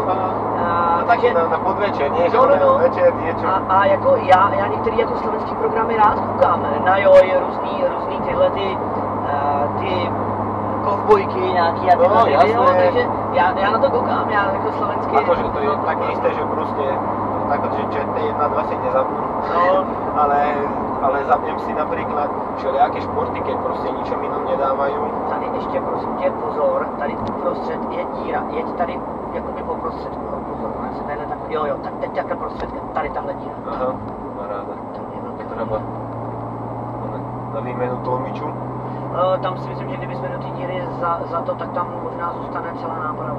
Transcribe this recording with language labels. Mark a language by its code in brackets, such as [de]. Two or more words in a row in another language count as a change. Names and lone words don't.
[sk] Takže na podvečer, nie? Že večer niečo. [cs] A jako já některé jako slovenský programy rád koukám, na Joj, různý tyhle ty kovbojky nějaký a tyhle video, takže já na to koukám, já jako slovenský. [sk] A to je také isté, že prostě takto, že ČT1, 2 si nezapnú, ale zapnem si napríklad všelijaké športy, keď proste ničom inom nedávajú. [cs] Tady ještě prosím tě pozor, tady uprostřed je díra, jeď tady jakoby po prostředku, pozor, ona se tadyhle tak, jo, tak teď takhle prostředkem, tady tahle díra. [sk] Aha, paráda. Treba na výmenu tlmiču. [cs] Tam si myslím, že kdybychom do té díry za to, tak tam možná zůstane celá náprava.